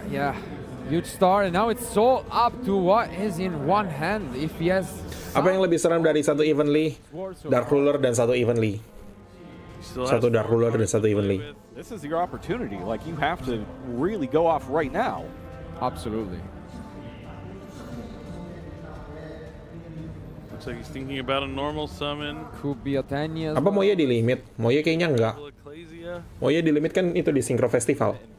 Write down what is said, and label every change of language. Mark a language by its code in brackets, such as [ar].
[en] Yeah, huge start, and now it's all up to what is in one hand. If he has... [id] Apa yang lebih serem dari 1 evenly? Dark Ruler dan 1 evenly. 1 Dark Ruler dan 1 evenly. [en] This is your opportunity. Like, you have to really go off right now. Absolutely. Looks like he's thinking about a normal summon. Could be a 10 years. [id] Apa Moye di limit? Moye kayaknya enggak. Moye di limit kan itu di Synchro Festival.